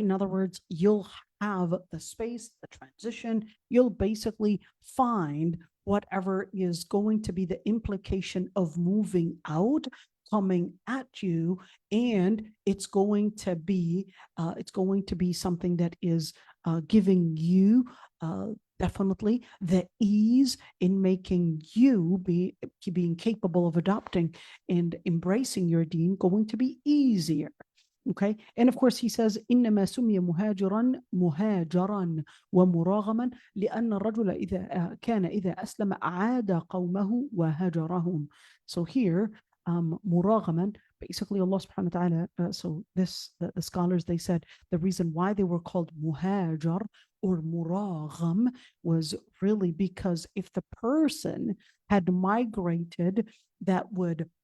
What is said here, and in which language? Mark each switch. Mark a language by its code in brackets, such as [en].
[en] In other words, you'll have the space, the transition, you'll basically find whatever is going to be the implication of moving out coming at you, and it's going to be something that is giving you definitely the ease in making you being capable of adopting and embracing your deen going to be easier. Okay, and of course he says [ar] إنما سمي مهاجرا ومراغما لأن الرجل إذا أسلم أعاد قومه وهاجرهم. [en] So here مراغما, basically Allah subhanahu wa ta'ala, so this the scholars, they said the reason why they were called muhajar or muragham was really because if the person had migrated, that would